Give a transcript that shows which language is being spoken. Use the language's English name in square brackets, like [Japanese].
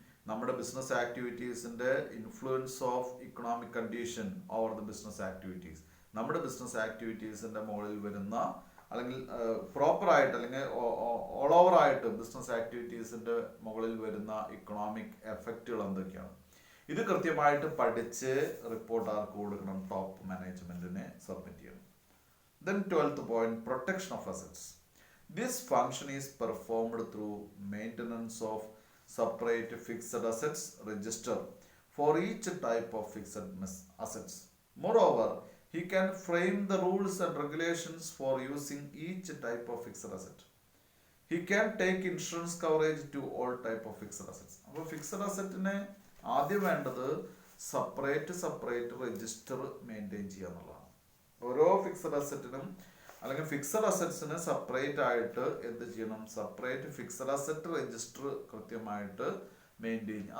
[Malayalam] നമ്മുടെ business ആക്ടിവിറ്റീസിന്റെ [English] influence of economic condition over the business activities, [Malayalam] നമ്മുടെ business ആക്ടിവിറ്റീസിന്റെ മുകളിൽ വരുന്ന, അല്ലെങ്കിൽ പ്രോപ്പറായിട്ട് അല്ലെങ്കിൽ ഓൾ ഓവർ ആയിട്ട് ബിസിനസ് ആക്ടിവിറ്റീസിന്റെ മുകളിൽ വരുന്ന ഇക്കണോമിക് എഫക്റ്റുകൾ എന്തൊക്കെയാണ്, ഇത് കൃത്യമായിട്ട് പഠിച്ച് റിപ്പോർട്ട് ആർക്ക് കൊടുക്കണം? ടോപ്പ് മാനേജ്മെന്റിനെ സബ്മിറ്റ് ചെയ്യണം. [English] Then 12th point, protection of assets. This function is performed through maintenance of separate fixed assets register for each type of fixed assets. Moreover, he can frame the rules and regulations for using each type of fixed asset. He can take insurance coverage to all type of fixed assets. [Malayalam] അപ്പോൾ fixed അസറ്റിനെ ആദ്യം വേണ്ടത് separate register maintain ചെയ്യുക എന്നുള്ളതാണ്. ഓരോ fixed അസറ്റിനും അല്ലെങ്കിൽ fixed അസറ്റ്സിന് separate ആയിട്ട് എന്ത് ചെയ്യണം? സെപ്പറേറ്റ് ഫിക്സഡ് അസറ്റ് രജിസ്റ്റർ കൃത്യമായിട്ട് മെയിൻറ്റെയിൻ ചെയ്യും.